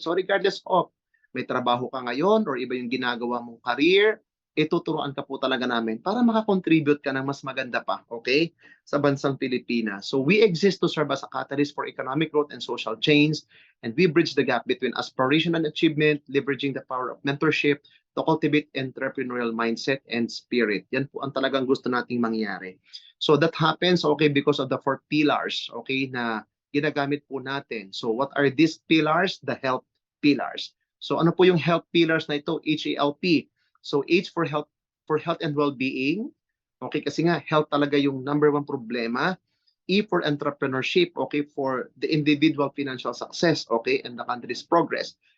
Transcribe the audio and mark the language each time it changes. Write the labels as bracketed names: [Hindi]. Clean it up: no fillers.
[Filipino] So, [English] regardless of [Filipino] may trabaho ka ngayon or iba yung ginagawa mong career, ituturuan ka po talaga namin para makakontribute ka ng mas maganda pa, okay, sa bansang Pilipinas. [English] So, we exist to serve as a catalyst for economic growth and social change, and we bridge the gap between aspiration and achievement, leveraging the power of mentorship to cultivate entrepreneurial mindset and spirit. [Filipino] Yan po ang talagang gusto nating mangyari. [English] So that happens, okay, because of the 4 pillars, okay, [Filipino] na ginagamit po natin. [English] So what are these pillars? The health pillars. [Filipino] So ano po yung [English] health pillars na ito? HELP. So H for health and well-being. Okay, [Filipino] kasi nga [English] health [Filipino] talaga yung [English] number 1 problema. E for entrepreneurship, okay, for the individual financial success, okay, and the country's progress.